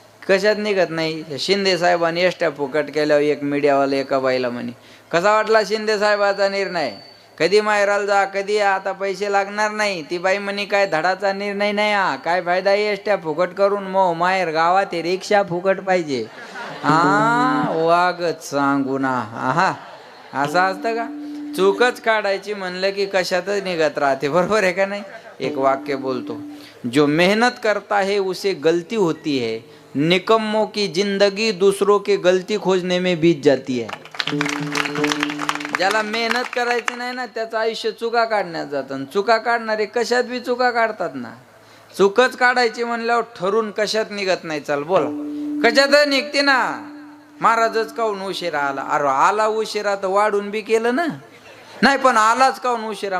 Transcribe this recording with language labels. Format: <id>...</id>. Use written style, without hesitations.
<mr>कशात निघत नाही. शिंदे साहेबांनी एसट्या फुकट केल्यावर एक मीडियावाला एका बाईला म्हणे, कसा वाटला शिंदे साहेबाचा निर्णय, कधी माहेराला जा कधी या, आता पैसे लागणार नाही. ती बाई म्हणे, काय धडाचा निर्णय नाही हा, काय फायदा एसट्या फुकट करून, मग माहेर गावात रिक्षा फुकट पाहिजे. हा वागच सांगू ना. हा असं असतं का? चूकच काढायची म्हणलं की कशातच निघत राहते. बरोबर आहे का नाही? एक वाक्य बोलतो,</mr> <hi>जो मेहनत करता है उसे गलती होती है, निकम्मों की जिंदगी दूसरों के गलती खोजने में बीत जाती है.</hi> <mr>ज्याला मेहनत करायची नाही ना त्याचं आयुष्य चुका काढण्यात जातं. चुका काढणारे कशात बी चुका काढतात ना. चुकच काढायची म्हणल्यावर ठरून कशात निघत नाही. चल बोला, कशात निघते ना. महाराजच काहून उशिरा आला? अरे आला उशिरा तर वाढून बी केलं ना. नाही पण आलाच काहून उशिरा?</mr>